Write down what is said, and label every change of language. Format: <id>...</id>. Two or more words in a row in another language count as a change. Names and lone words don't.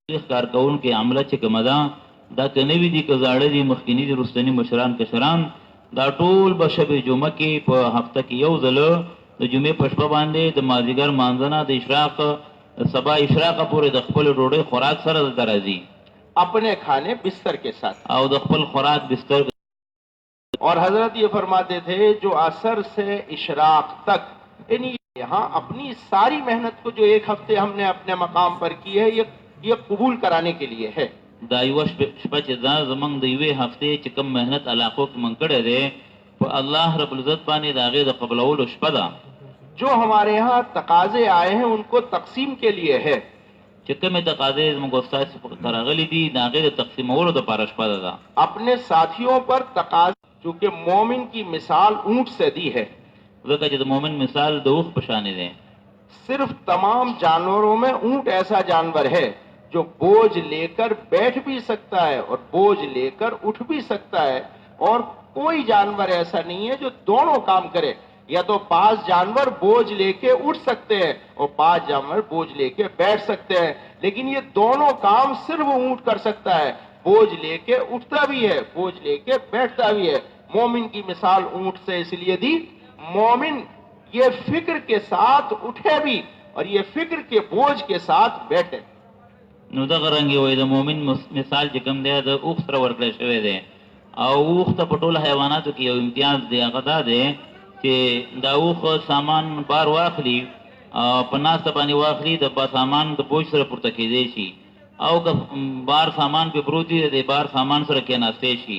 <ps>کار کون کې عمله چې کومه ده دا کنوي دي که زاړه دي مخکینی دي رستنی مشران کشران دا ټول به شب جمعه کې په هفته کې یو ځل د جمعې په شپه باندې د مازدیګر مانځنه د اشراق سبا اشراق پورې د خپل ډوډۍ خوراک سره دلته راځي</ps> <ur>اپنے کھانے بستر کے ساتھ</ur> <ps>او د خپل خوراک بستر.</ps> <ur>اور حضرت یہ فرماتے تھے جو عصر سے اشراق تک یعنی یہاں اپنی ساری محنت کو جو ایک ہفتے ہم نے اپنے مقام پر کی ہے یہ قبول کرانے کے لیے ہے.</ur> <ps>دا یو شپه چې دا زمونږ د یوې هفتې چې کوم محنت علاقو کې مونږ کړی دی په الله رب العزت باندې د هغې د قبلولو شپه ده.</ps> <ur>جو ہمارے یہاں تقاضے آئے ہیں ان کو تقسیم کے لیے ہے.</ur> <ps>چې کومې تقاضې زموږ استاد ته راغلي دي د هغې د تقسیمولو دپاره شپه ده.</ps> <ur>اپنے ساتھیوں پر تقاضے چونکہ مومن کی مثال اونٹ سے دی ہے</ur> <ps>ځکه چې د مؤمن مثال د اوښ په شانې دی.</ps> <ur>صرف تمام جانوروں میں اونٹ ایسا جانور ہے جو بوجھ لے کر بیٹھ بھی سکتا ہے اور بوجھ لے کر اٹھ بھی سکتا ہے اور کوئی جانور ایسا نہیں ہے جو دونوں کام کرے. یا تو 5 جانور بوجھ لے کے اٹھ سکتے ہیں اور 5 جانور بوجھ لے کے بیٹھ سکتے ہیں لیکن یہ دونوں کام صرف اونٹ کر سکتا ہے. بوجھ لے کے اٹھتا بھی ہے بوجھ لے کے بیٹھتا بھی ہے. مومن کی مثال اونٹ سے اس لیے دی مومن یہ فکر کے ساتھ اٹھے بھی اور یہ فکر کے بوجھ کے ساتھ بیٹھے.</ur> <ps>نو دغه رنګې وایي د مؤمن مثال چې کوم دی د اوښ سره ورکړی شوی دی او اوښ ته په ټولو حیواناتو کې یو امتیاز دی هغه دا دی چې دا اوښ سامان بار واخلي په ناسته باندې واخلي د سامان د بوج سره پورته کېدی شي او که بار سامان پې پروت وي د بار سامان سره کېناستی شي.</ps>